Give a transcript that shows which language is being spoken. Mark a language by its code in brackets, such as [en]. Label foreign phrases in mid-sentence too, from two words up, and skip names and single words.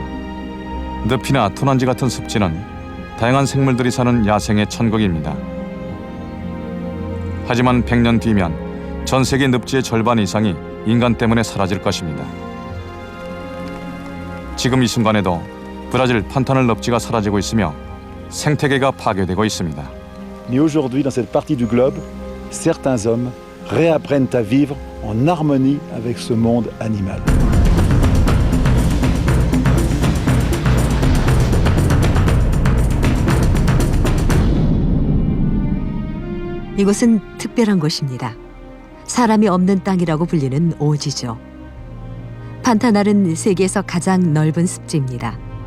[ko] 늪이나 토난지 같은 습지는 다양한 생물들이 사는 야생의 천국입니다. 하지만 100년 뒤면 전 세계 늪지의 절반 이상이 인간 때문에 사라질 것입니다. 지금 이 순간에도 브라질 판타넬 늪지가 사라지고 있으며 생태계가 파괴되고 있습니다. [fr] Mais aujourd'hui, dans cette partie du globe, certains hommes réapprennent à vivre en harmonie avec ce monde animal. [ko] 이곳은 특별한 곳입니다. 사람이 없는 땅이라고 불리는 오지죠. 판타날은 세계에서 가장 넓은 습지입니다.